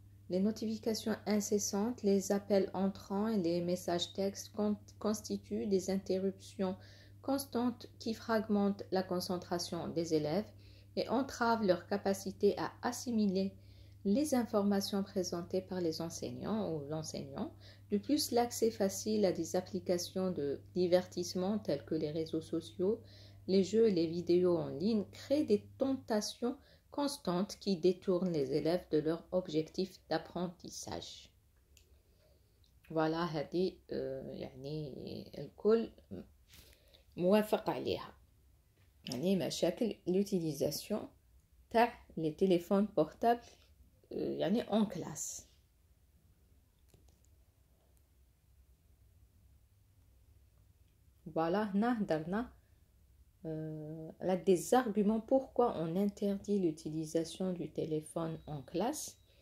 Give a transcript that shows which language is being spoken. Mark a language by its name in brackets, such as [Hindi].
[French] Les notifications incessantes, les appels entrants et les messages textes constituent des interruptions constantes qui fragmentent la concentration des élèves et entravent leur capacité à assimiler les informations présentées par les enseignants ou l'enseignant. De plus, l'accès facile à des applications de divertissement telles que les réseaux sociaux, les jeux et les vidéos en ligne créent des tentations constantes qui détournent les élèves de leur objectif d'apprentissage. [Arabic] Voilà, هذه يعني الكل موافق عليها. يعني مشاكل l'utilisation تاع [French] les téléphones portables [Arabic] يعني [French] en classe. Voilà, [Arabic] هنا هدرنا [French] là des arguments pourquoi on interdit l'utilisation du téléphone en classe.